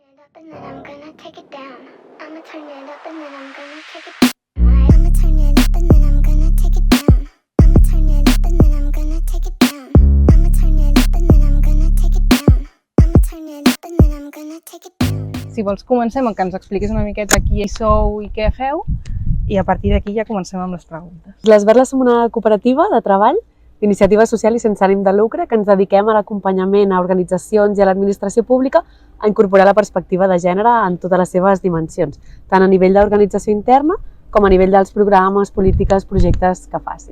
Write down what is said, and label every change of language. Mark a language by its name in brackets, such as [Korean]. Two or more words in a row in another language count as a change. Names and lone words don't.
[English] up and then I'm gonna take it down. I'ma turn it up and then I'm gonna take it down. I'ma turn it up and then I'm gonna take it down. I'ma turn it up and then I'm gonna take it down. I'ma turn it up and then I'm gonna take it down. I'ma turn it up and then I'm gonna take it down. [Catalan] Si vols, comencem amb que ens expliquis una miqueta qui sou i què feu, i a partir d'aquí ja comencem amb les preguntes. Les Verles som una cooperativa de treball d'iniciativa social i sense ànim de lucre que ens dediquem a l'acompanyament a organitzacions i a l'administració pública a incorporar la perspectiva de gènere en totes les seves dimensions, tant a nivell d'organització interna com a nivell dels programes, polítiques, projectes que facin.